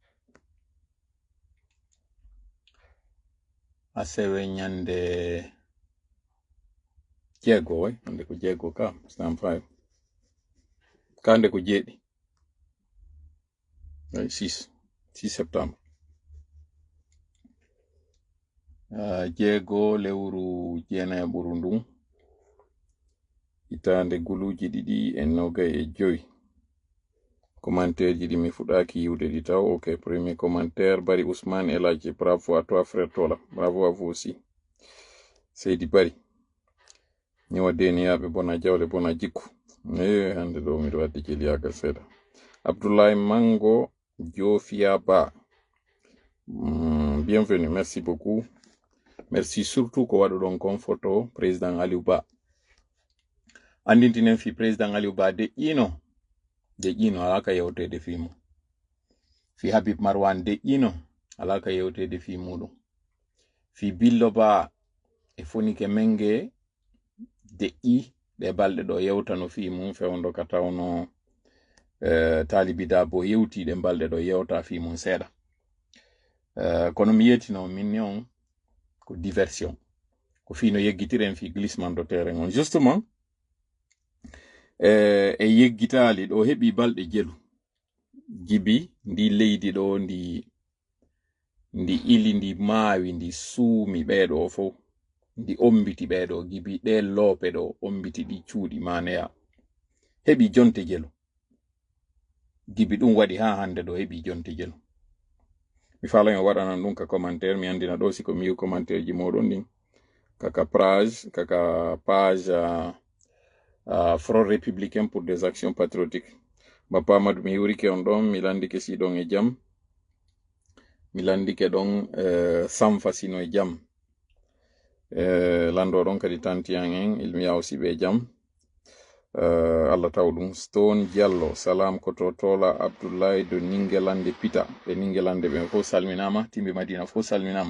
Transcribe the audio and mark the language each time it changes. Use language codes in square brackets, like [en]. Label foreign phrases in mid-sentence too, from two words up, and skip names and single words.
[ff] Asewe nyande jeego way hande ko jeego ka stam 5 kande ko jeedi 6 septembre jeego lewru jeena e ɓuru ndun hitande guluji ɗiɗi e noga e joyi. Commentaire ji ɗi mi fuɗaki yiwde ɗi taw. [fr] Ok, premier commentaire Bari Ousmane Eladji, bravo à toi frère Tola, bravo à vous aussi. [ff] Seydi Bari ñewa deniyaɓe bona jawle bona jikku hande ɗo miɗo wadde jeliyagal seeɗa. Abdoulaye Mango Jofia Ba, [fr] bienvenue, merci beaucoup. Merci surtout [ff] ko waɗuɗon kon [fr] photo président [ff] Aliou Ba. Andintinen fi président Aliou Ba de ino alaka yewtede fi mum. Fi Habib Marwan de ino alaka yewtede fi muɗum. Fi Billo Ba e Fonike Menge de ɗe balɗe ɗo yewtano fi mum fewndo ka tawno Talibi Dabo yewtiɗe balɗe ɗo yewta fi mum seeɗa. Kono mi yetino min on ko diversion ko fino yeggitiren fi [fr] glissement de terrain [ff] on justement e yeggitali ɗo heɓi balɗe jelu jibi ndi leydi ɗo ndi ili ndi maawi ndi suumi ɓeɗo fo ndi ombiti ɓeɗo gibi ɗe loope ɗo ombiti ɗi cuuɗi maneya heɓi jonte jelu gibi ɗum waɗi ha hande ɗo heɓi jonte jelu. Mi fala yo waɗanan ɗum ka commentaire mi andina ɗo siko mi yiw commentaire ji moɗon ɗin kaka page Front républicain pour des actions patriotiques. Bappa Amadou mi yiwrike on ɗon mi landike siɗon e jam mi landike ɗon Samfa sino e jam lando ɗon kadi tantiyan en ilmiya aussi ɓe jam. Allah taw ɗum Stone Diallo salam koto Tola Abdoulaye de Ningelande Pita ɓe Ningelande ɓe fof salminama timɓe Madina fof salminama.